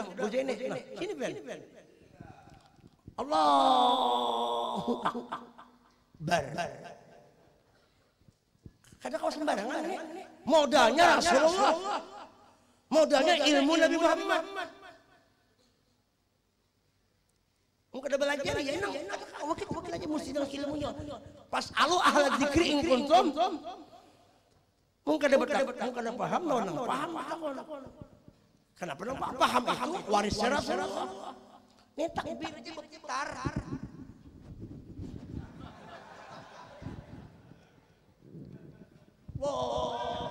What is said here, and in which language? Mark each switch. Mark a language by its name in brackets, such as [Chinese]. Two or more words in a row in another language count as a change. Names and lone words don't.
[Banjar] Bojene. Nah, sini Ben. [Arabic] الله أكبر. [Banjar] Kada kau sembarangan nih. Modalnya Rasulullah. Modalnya ilmu Nabi Muhammad. Mungkin ada belajar ya nang. Wakil aja mesti dengan ilmunya. [Arabic] فاسألوا أهل الذكر إن كنتم. [Banjar] Mungkin ada paham lawan paham. Kenapa nang paham itu waris Rasulullah. Ini takbir aja berputar. Wow.